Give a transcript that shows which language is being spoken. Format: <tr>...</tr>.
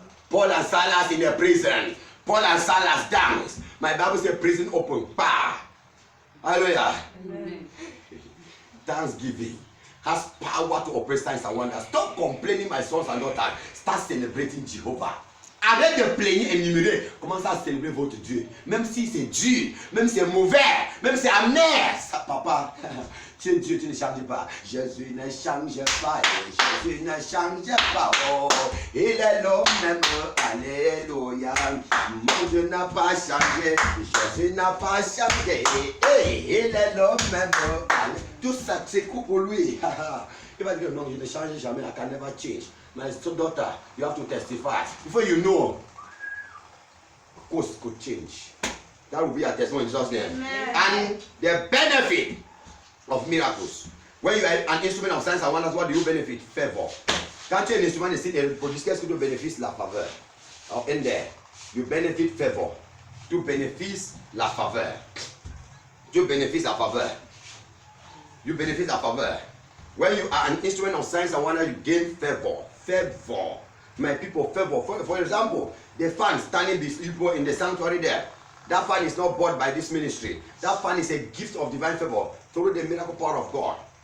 <en>Paul and Silas in the prison. Paul and Silas dance. My Bible says prison open. Bah. Hallelujah. Amen. Thanksgiving has power to operate signs and wonders. Stop complaining, my sons and daughters. Start celebrating Jehovah.</en> <fr>Arrête de plaigner et murmurer. Commencez à célébrer votre Dieu. Même si c'est dur, même si c'est mauvais, même si c'est amer. Ça, papa, tu es Dieu, tu ne changes pas. Jésus ne change pas. Jésus ne change pas. Oh, il est l'homme même. Alléluia. Mon Dieu n'a pas changé. Jésus n'a pas changé. Hey, il est l'homme même. Tout ça, c'est cool pour lui. Il va dire non, je ne change jamais. I can never change.</fr> <en>My daughter, you have to testify. Before you know, course could change. That will be a testimony in Jesus' name. Amen. And the benefit of miracles. When you are an instrument of signs and wonders, what do you benefit? Favor.</en> <fr>Quand tu es un instrument de signe et de production, qu'est-ce que tu bénéficies? La faveur.</fr> <en>Alors, in there, you benefit favor.</en> <fr>Tu bénéficies la faveur. Tu bénéficies la faveur.</fr> <en>You benefit la faveur. When you are an instrument of signs and wonders, you gain favor. Favor. My people, favor. For example, the fan standing these people in the sanctuary there. That fan is not bought by this ministry. That fan is a gift of divine favor through the miracle power of God.</en>